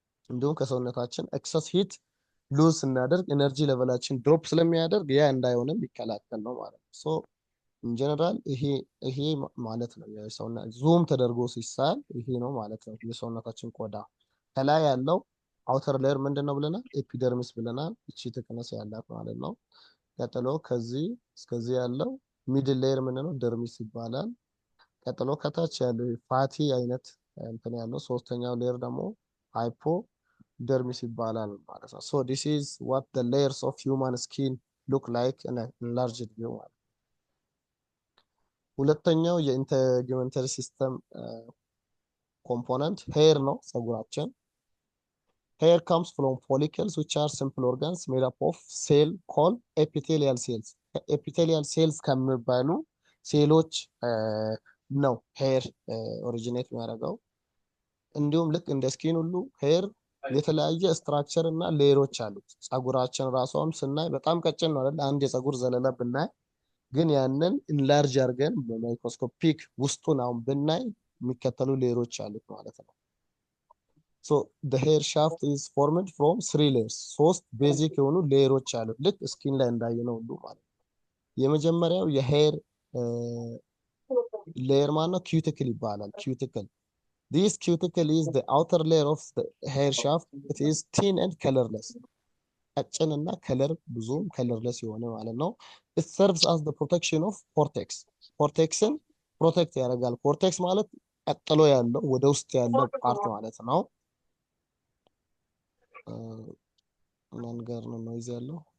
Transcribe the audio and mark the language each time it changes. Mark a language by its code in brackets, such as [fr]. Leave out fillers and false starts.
[am] እንዲሁም ከሰውነታችን ኤክሰስ ሂት ሉዝ ስናደርግ ኤነርጂ ሌቨላችን ድሮፕ ስለሚያደርግ ያ እንዳይሆንም ይከላከል ነው ማለት ነው። ሶ ኢን ጀነራል ይሄ ማለት ነው የሰውነት ዙም ተደርጎ ሲሳል ይሄ ነው ማለት ነው የሰውነታችን ቆዳ። ከላይ ያለው አውተር ሌየር ምንድነው ብለናል? ኤፒደርሚስ ብለናል። እቺ ተከነሰ ያላት ማለት ነው። ቀጥሎ ከዚህ እስከዚህ ያለው ሚድል ሌየር ምንድነው? ደርሚስ ይባላል። ቀጥሎ ከታች ያለው ፋቲ አይነት እንትን ያለው ሶስተኛው ሌየር ደግሞ ሃይፖ dermis ይባላል ማለት ነው። [en] so this is what the layers of human skin look like in a enlarged view [am] ማለት ነው። ሁለተኛው የኢንተግመንተሪ ሲስተም ኮምፖነንት ሄር ነው። ፀጉራችን [en] hair comes from follicles which are simple organs made up of cell called epithelial cells. [am] epithelial cells ከሚባሉ ሴሎች ነው ሄር ኦሪጂኔት የሚያደርገው። እንዲሁም ልክ እንደ ስኪን ሁሉ ሄር የተለያየ ስትራክቸር እና ሌየሮች አሉት። ፀጉራችን ራሷን ስናይ በጣም ቀጭን ነው አይደል? አንድ የፀጉር ዘለላ ብናይ ግን ያንን ኢንላርጅ አድርገን በማይክሮስኮፒክ ውስጡን አሁን ብናይ የሚከተሉ ሌየሮች አሉት ማለት ነው። [en] so the hair shaft is formed from 3 layers [am] ሶስት ቤዚክ የሆኑ ሌየሮች አሉት ልክ ስኪን ላይ እንዳየነው ሁሉ ማለት ነው። የመጀመሪያው የሄር ሌየር ማነው? ኪዩቲክል ይባላል። [en] ኪዩቲክል this cuticle is the outer layer of the hair shaft. It is thin and colorless. [am] ቀጭን እና ከለር ብዙም ከለርለስ የሆነ ማለት ነው። [en] it serves as the protection of cortex. [am] ኮርቴክስን ፕሮቴክት ያደርጋል። ኮርቴክስ ማለት ቀጥሎ ያለው ወደ ውስጥ ያለው ፓርት ማለት ነው። መንገር ነው ኖይዝ ያለው